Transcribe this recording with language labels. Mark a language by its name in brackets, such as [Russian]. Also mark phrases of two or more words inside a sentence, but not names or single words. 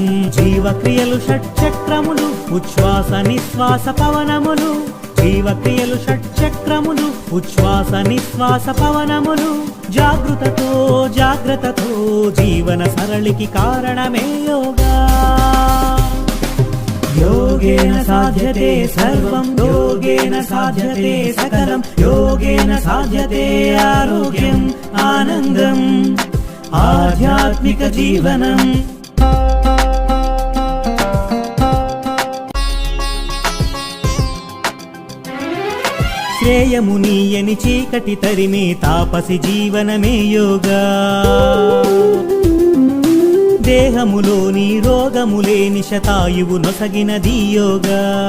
[Telugu] జీవక్రియలు షట్చక్రములు, ఉచ్ఛ్వాస నిశ్వాస పవనములు. జీవక్రియలు షట్చక్రములు, ఉచ్ఛ్వాస నిశ్వాస పవనములు. జాగృతతో జాగ్రత్తతో జీవన సరళికి కారణమే యోగా. [Sanskrit] योगेन साध्यते सर्वं, योगेन साध्यते सकलं, योगेन साध्यते आरोग्यम् आनन्दम् आध्यात्मिक जीवनम्. [Telugu] శ్రేయమునీయని చీకటి తరిమే తాపసి జీవనమే యోగా. దేహములోని రోగములేని శతాయువు నొసగినది యోగా.